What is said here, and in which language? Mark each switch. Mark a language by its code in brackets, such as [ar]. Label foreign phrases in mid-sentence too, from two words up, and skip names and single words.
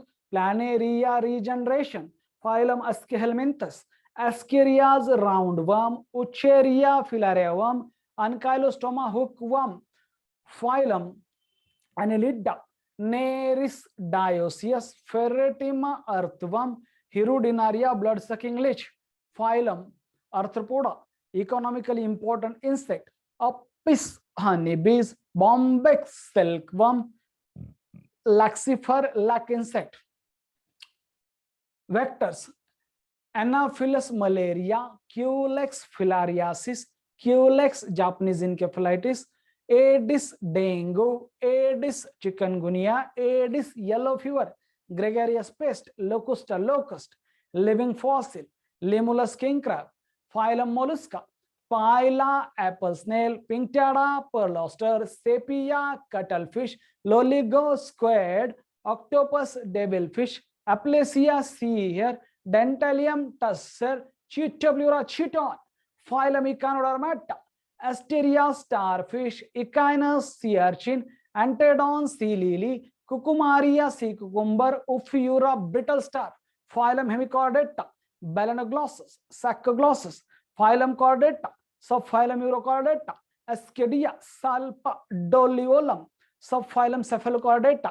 [en] Planaria regeneration, phylum Aschelminthes, Ascaris roundworm, Wuchereria filariaworm, Ancylostoma hookworm, phylum Annelida, Nereis dioecious, Pheretima earthworm, Hirudinaria blood sucking leech, phylum Arthropoda, economically important insect, Apis honeybees, bombyx silkworm, laxifer lac insect, vectors, Anopheles malaria, Culex filariasis, Culex Japanese encephalitis, Aedes dengue, Aedes chikungunya, Aedes yellow fever, gregarious pest, Locusta locust, living fossil, Limulus king crab, phylum mollusca, Phyla apple snail, Pinctada pearl oyster, Sepia cuttlefish, Loligo squid, Octopus devilfish, Aplysia sea hare, Dentalium tusser, Chitoblura chiton, Phylum Echinodermata, Asteria starfish, Echinus sea urchin, Antedon sea lily, Cucumaria sea cucumber, Ophiura brittle star, phylum Hemichordata, Balanoglossus, Saccoglossus, phylum Chordata, subphylum Urochordata, Ascidia, Salpa, Doliolum, subphylum Cephalochordata,